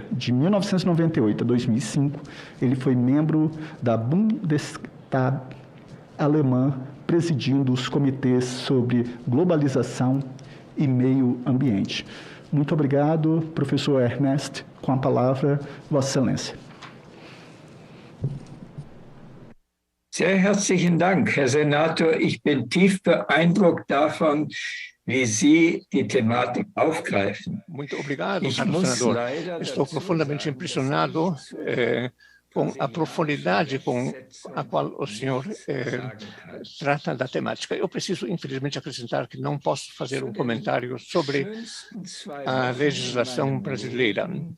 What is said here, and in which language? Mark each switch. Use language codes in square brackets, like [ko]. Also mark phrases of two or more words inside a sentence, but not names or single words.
[pt] De 1998 a 2005, ele foi membro da Bundestag alemã, presidindo os comitês sobre globalização e meio ambiente. Muito obrigado, professor Ernest. Com a palavra, Vossa Excelência. [de] Sehr herzlichen Dank, Herr Senator. Ich bin tief beeindruckt davon, wie Sie die Thematik aufgreifen. [pt] Muito obrigado, caro senador. Estou profundamente impressionado com a profundidade com a qual o senhor trata da temática. Eu preciso, infelizmente, acrescentar que não posso fazer um comentário sobre a legislação brasileira.